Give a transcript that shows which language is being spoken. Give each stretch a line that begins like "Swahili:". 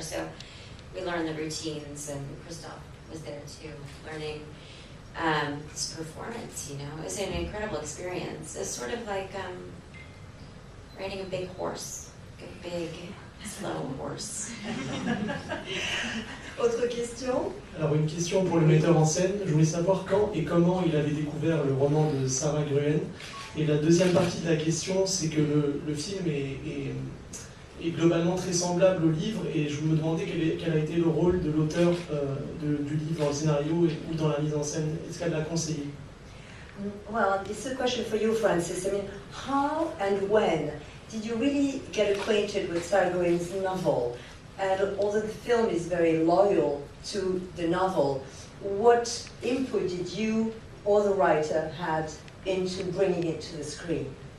English: So we learned the routines, and Christoph was there too, learning his performance. It was an incredible experience. It's sort of like riding a big horse, a big, slow horse.
French: Autre question? Alors une question pour le metteur en scène. Je voulais savoir quand et comment il avait découvert le roman de Sarah Gruen. Et la deuxième partie de la question, c'est que le film est globalement très semblable au livre, et je me demandais quel a été le rôle de l'auteur du livre dans le scénario ou dans la mise en scène. Est-ce qu'elle l'a conseillé?
English: Well, it's a question for you, Francis. I mean, how and when did you really get acquainted with Sarah Gruen's novel? And although the film is very loyal to the novel, what input did you or the writer had into bringing it to the screen?